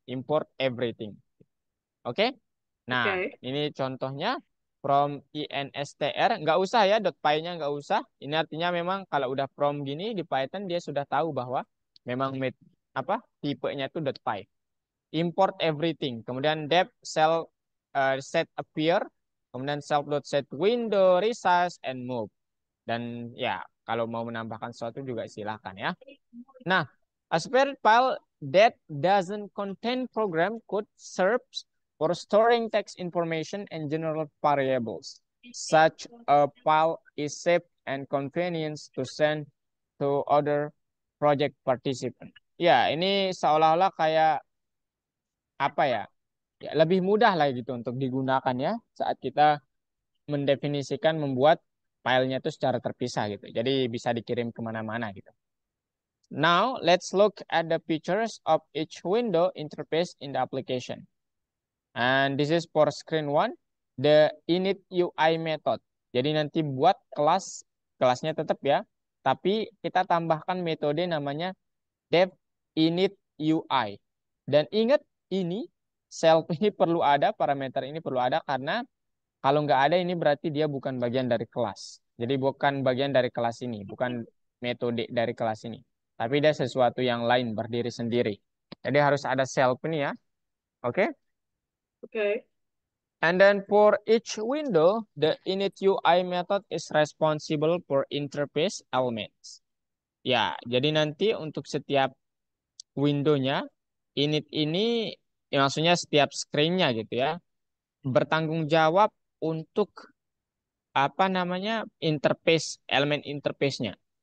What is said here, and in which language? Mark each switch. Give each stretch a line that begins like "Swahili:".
English: Import everything.
Indonesian: Oke? Nah, Oke. ini contohnya from instr. Nggak usah ya, .py-nya nggak usah. Ini artinya memang kalau udah from gini di Python dia sudah tahu bahwa memang tipenya itu .py.
English: Import everything.
Indonesian: Kemudian def set appear. Kemudian self.set window,
English: resize, and move.
Indonesian: Dan ya, kalau mau menambahkan sesuatu juga silahkan ya. Nah,
English: a separate file that doesn't contain program code serves for storing text information and general variables. Such a file is safe and convenient to send to other project participant.
Indonesian: Ya, ini seolah-olah kayak apa ya? Ya, lebih mudah lah gitu untuk digunakan ya saat kita mendefinisikan membuat filenya itu secara terpisah gitu. Jadi bisa dikirim kemana-mana gitu.
English: Now, let's look at the features of each window interface in the application. And this is for screen one, the init UI method.
Indonesian: Jadi nanti buat kelasnya tetap ya, tapi kita tambahkan metode namanya dev init UI. Dan ingat ini, self ini perlu ada, parameter ini perlu ada karena kalau nggak ada ini berarti dia bukan bagian dari kelas. Jadi bukan bagian dari kelas ini, bukan metode dari kelas ini. Tapi dia sesuatu yang lain, berdiri sendiri. Jadi harus ada self ini ya. Oke.
English: Okay?
Indonesian: Oke.
English: And then for each window, the init UI method is responsible for interface elements.
Indonesian: Ya, jadi nanti untuk setiap windownya, init ini ya maksudnya setiap screen-nya gitu ya, bertanggung jawab untuk apa namanya interface elemen interface-nya.